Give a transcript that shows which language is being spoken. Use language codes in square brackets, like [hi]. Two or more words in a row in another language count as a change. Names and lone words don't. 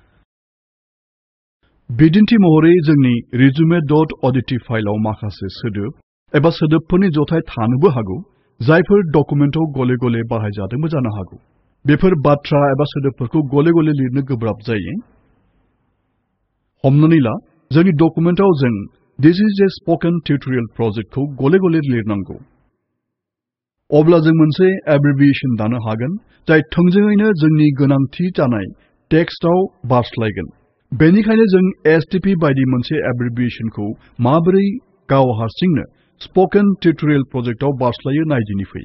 [brx] बिदिन्थि महरै जोंनि resume.odt फाइलाव माखासे सोदोब एबा सोदोबफोरनि जथाय थानोबो हागौ जायफोर डकुमेन्टआव गले गले बाहायजादोंबो जानो हागौ। बेफोर बाथ्रा एबा सोदोबफोरखौ गले गले लिरनो गोब्राब जायो। हमनानै ला जोंनि डकुमेन्टआव जों [en] This is a spoken tutorial projectखौ [brx] गले गले लिरनांगौ। अब्ला जों मोनसे एब्रिभिएशन दानो हागोन जाय थोंजोङैनो जोंनि गोनांथि जानाय टेक्स्टआव बारस्लायगोन। बेनिखायनो जों STP बायदि मोनसे एब्रिभिएशनखौ माबोरै गाव हारसिंनो [en] spoken tutorial projectआव [brx] बारस्लायो नायदिनि फै।